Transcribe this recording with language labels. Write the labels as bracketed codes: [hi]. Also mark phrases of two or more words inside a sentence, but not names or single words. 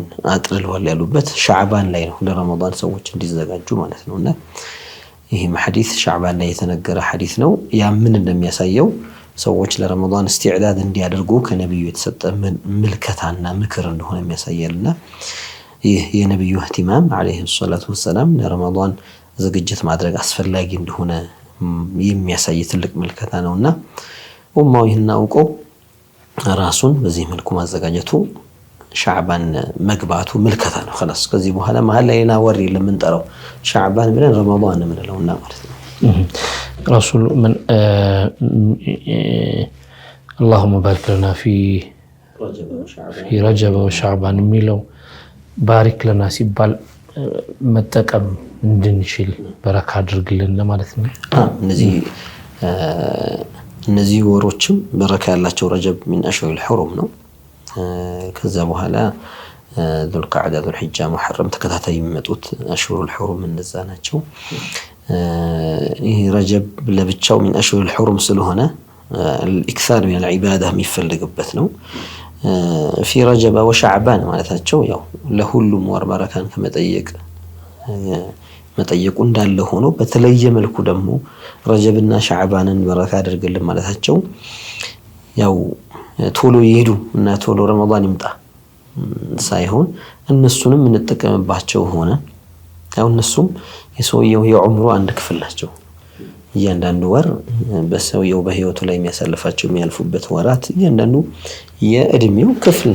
[am] አጥልሏል ያሉበት ሻዕባን ላይ ነው፣ ለረመዳን ሰዎች እንዲዘጋጁ ማለት ነውና ይሄም ሐዲስ ሻዕባን ላይ የተነገረ ሐዲስ ነው። ያ ምን እንደሚያሳየው ሰዎች ለረመዳን እስቲዕዳድ እንዲያደርጉ ከነብዩ የተሰጠ ምልከታና ምክር እንደሆነ የሚያሳየልና ይህ የነብዩ እህቲማም [ar] عليه الصلاة والسلام [am] ለረመዳን ዝግጅት ማድረግ አስፈላጊ እንደሆነ የሚያሳይ ትልቅ ምልከታ ነውና ኡማው ይህን አውቆ ራሱን በዚህ መልኩ ማዘጋጀቱ ሻዕባን መግባቱ ምልከታ ነው። خلاص ከዚህ በኋላ መሃል ላይ ሌላ ወር የለም እንጠራው ሻዕባን ብለን ረመዳን እንለውና ማለት ነው። [ar] رسول من اللهم بارك لنا في رجب وشعبان [am] የሚለው [ar] بارك لنا [am] ሲባል መጠቀም እንድንችል በረካ አድርግልን ለማለት ነው። እነዚህ ወሮችም በረካ ያላቸው ረጀብ [ar] من اشهر الحرم [am] ነው። ከዛ በኋላ [ar] ذو القعدة ذو الحجة محرم [am] ተከታታይ የሚመጡት [ar] اشهر الحرم [am] እነዛ ናቸው። ይህ ረጀብ ለብቻው [ar] من اشهر الحرم [am] ስለሆነ [ar] الاكثار من العباده [am] የሚፈልግበት ነው። [ar] في رجب وشعبان [am] ማለታቸው ያው ለሁሉም ወር በረካን መጠየቁ እንዳለ ሆኖ በተለየ መልኩ ደግሞ ረጀብና ሻዕባንን በረካ አድርግልን ማለታቸው ያው ቶሎ ይሄዱ እና ቶሎ ረመዳን ይምጣ ሳይሆን እነሱንም እንጠቀምባቸው ሆነ። ያው እነሱም የሰውየው የዑምሩ አንድ ክፍል ናቸው። እያንዳንዱ ወር በሰውየው በህይወቱ ላይ የሚያሳልፋቸው የሚያልፉበት ወራት እያንዳንዱ የእድሜው ክፍል